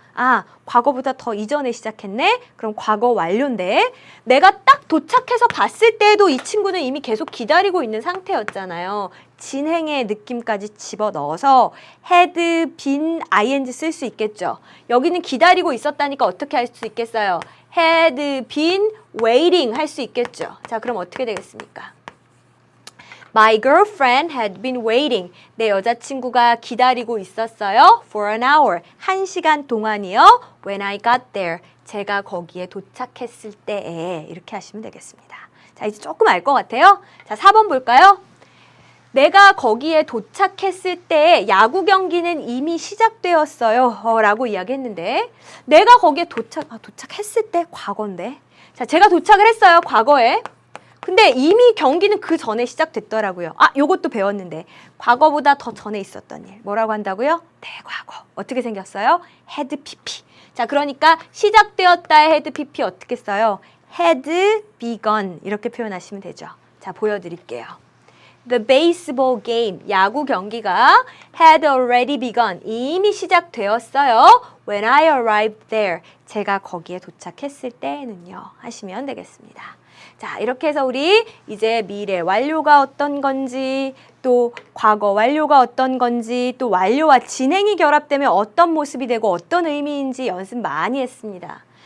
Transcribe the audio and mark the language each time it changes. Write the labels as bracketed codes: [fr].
[ko] 아, 과거보다 더 이전에 시작했네? 그럼 과거 완료인데 내가 딱 도착해서 봤을 때도 이 친구는 이미 계속 기다리고 있는 상태였잖아요. 진행의 느낌까지 집어넣어서 had been ing 쓸 수 있겠죠. 여기는 기다리고 있었다니까 어떻게 할 수 있겠어요? [en] had been waiting [ko] 할 수 있겠죠. 자, 그럼 어떻게 되겠습니까? [en] My girlfriend had been waiting. [ko] 내 여자친구가 기다리고 있었어요. [en] For an hour. [ko] 1시간 동안이요. [en] When I got there. [ko] 제가 거기에 도착했을 때에. 이렇게 하시면 되겠습니다. 자, 이제 조금 알 것 같아요. 자, 4번 볼까요? 내가 거기에 도착했을 때 야구 경기는 이미 시작되었어요. 라고 이야기했는데 내가 거기에 도착했을 때 과거인데. 자, 제가 도착을 했어요. 과거에. 근데 이미 경기는 그 전에 시작됐더라고요. 아, 요것도 배웠는데 과거보다 더 전에 있었던 일. 뭐라고 한다고요? 대과거. 어떻게 생겼어요? had pp. 자, 그러니까 시작되었다의 had pp 어떻게 써요? [en] had begun [ko] 이렇게 표현하시면 되죠. 자, 보여드릴게요. [en] The baseball game, [ko] 야구 경기가 [en] had already begun, [ko] 이미 시작되었어요. [en] when I arrived there. [ko] 제가 거기에 도착했을 때는요. 하시면 되겠습니다. 자, 이렇게 해서 우리 이제 미래 완료가 어떤 건지, 또 과거 완료가 어떤 건지, 또 완료와 진행이 결합되면 어떤 모습이 되고 어떤 의미인지 연습 많이 했습니다.